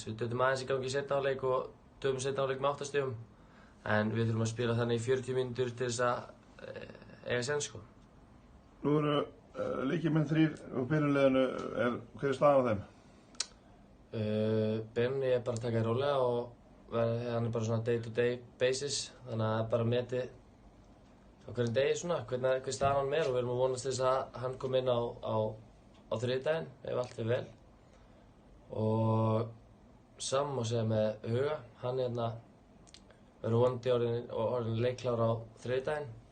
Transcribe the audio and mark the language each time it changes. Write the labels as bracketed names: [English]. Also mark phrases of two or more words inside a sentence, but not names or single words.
[Icelandic] Við dötum aðeins í gangi í seinni hálfleik og töpum seinni hálfleik með 8 stigum. En við þurfum að spila þannig í 40 mínútur til þess að eiga sens sko. Nú eru leikmenn 3 úr byrjunarliðinu, hver er staðan á þeim? Benni er bara að taka í rólega og hann er bara svona [English] day to day basis, [Icelandic] þannig að það er bara metið á hverjum degi svona, hver staðan hann er og við erum að vonast þess að hann kom inn á þriðjudaginn ef allt fer vel. Og saman má segja með Huga, hann verður vonandi orðinn leikklár á þriðjudaginn.